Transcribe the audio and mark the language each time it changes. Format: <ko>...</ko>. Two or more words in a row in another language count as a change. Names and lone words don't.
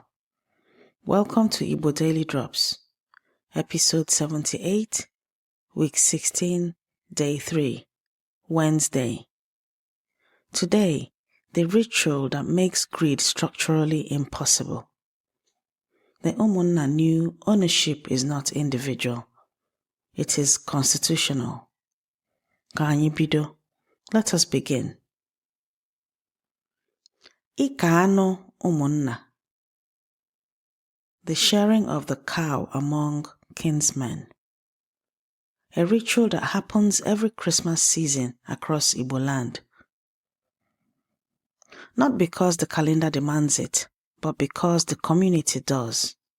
<en>Welcome to Igbo Daily Drops, episode 78, week 16, day 3, Wednesday. Today, the ritual that makes greed structurally impossible. The Umunna knew ownership is not individual, it is constitutional.</en> <ig>Ka anyị bido.</ig> <en>Let us begin.</en> <ig>Ike anụ ụmụnna.</ig> <en>The sharing of the cow among kinsmen. A ritual that happens every Christmas season across Igbo land. Not because the calendar demands it, but because the community does.</en>